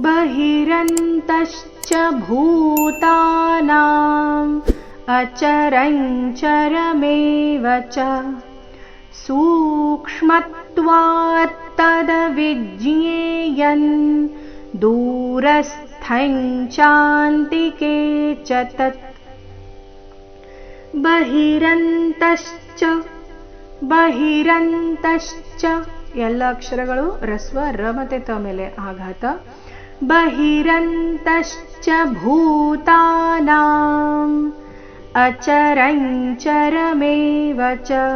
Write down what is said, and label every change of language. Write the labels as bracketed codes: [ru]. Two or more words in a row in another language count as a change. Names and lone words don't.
[sa] बहिरन्तश्च भूतानाम् अचरञ्चरमेव च सूक्ष्मत्वात् तद्विज्ञेयन् दूरस्थं चान्तिके च तत् [kn] ಬಹಿರಂತಶ್ಚ ಎಲ್ಲ ಅಕ್ಷರಗಳು ರಸ್ವ ರ ಮತ್ತೆ ತ ಮೇಲೆ ಆಘಾತ. [sa] ಬಹಿರಂತಶ್ಚ ಭೂತಾನಾಂ ಅಚರಂಚರಮೇವ ಚ.